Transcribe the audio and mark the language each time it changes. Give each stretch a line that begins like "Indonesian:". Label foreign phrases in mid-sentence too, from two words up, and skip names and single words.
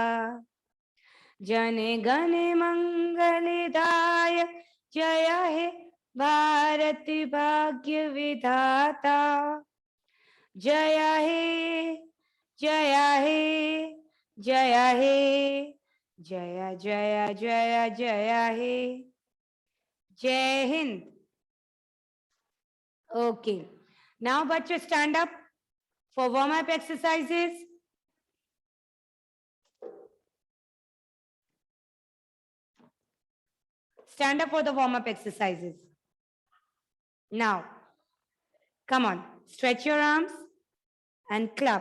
Hindi: जन गण मंगलदायक जय हे भारत भाग्य विधाता जय हे जय हे जय हे जय जय जय जय हे जय हिंद.
English: Okay, now bachcho stand up for warm up exercises. Stand up for the warm up exercises. Now, come on, stretch your arms and clap.